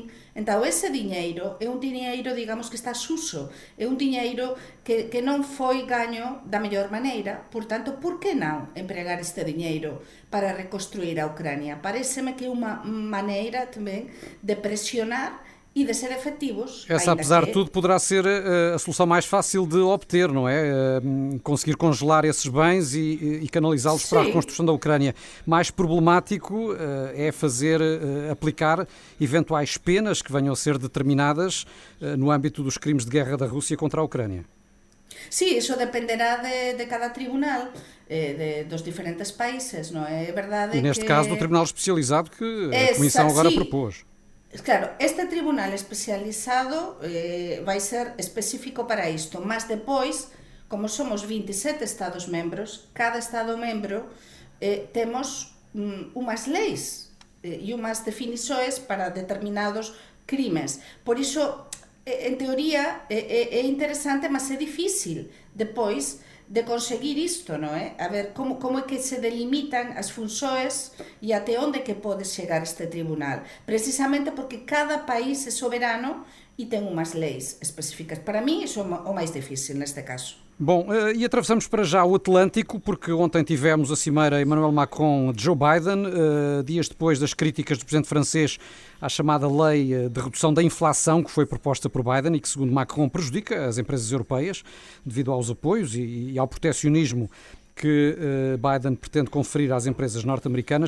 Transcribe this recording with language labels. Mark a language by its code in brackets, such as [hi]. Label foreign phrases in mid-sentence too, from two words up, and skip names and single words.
[gl] Entón, ese diñeiro é un diñeiro, digamos, que está suso, é un diñeiro que non foi gaño da mellor maneira, portanto, por que non empregar este diñeiro para reconstruir a Ucrania? Pareceme que é unha maneira tamén de presionar e de ser efetivos. [pt] Essa, apesar de tudo, poderá ser a solução mais fácil de obter, não é? Conseguir congelar esses bens e canalizá-los para a reconstrução da Ucrânia. Mais problemático é aplicar eventuais penas que venham a ser determinadas no âmbito dos crimes de guerra da Rússia contra a Ucrânia. [es] Sí, eso dependerá de cada tribunal, [pt] dos diferentes países, não é? É verdade que... E neste caso do Tribunal Especializado que a Comissão agora propôs. [gl] Claro, este tribunal especializado vai ser específico para isto, mas depois, como somos 27 Estados-membros, cada Estado-membro temos unhas leis e unhas definições para determinados crimes. Por iso, en teoría, é interesante, mas é difícil depois de conseguir isto, non é? A ver, como é que se delimitan as funções e até onde que pode chegar este tribunal. [pt] Precisamente porque cada país é soberano e tem umas leis específicas. Para mim, isso é o mais difícil neste caso. Bom, e atravessamos para já o Atlântico, porque ontem tivemos a cimeira Emmanuel Macron-Joe Biden, dias depois das críticas do presidente francês à chamada lei de redução da inflação que foi proposta por Biden e que, segundo Macron, prejudica as empresas europeias devido aos apoios e ao proteccionismo que Biden pretende conferir às empresas norte-americanas.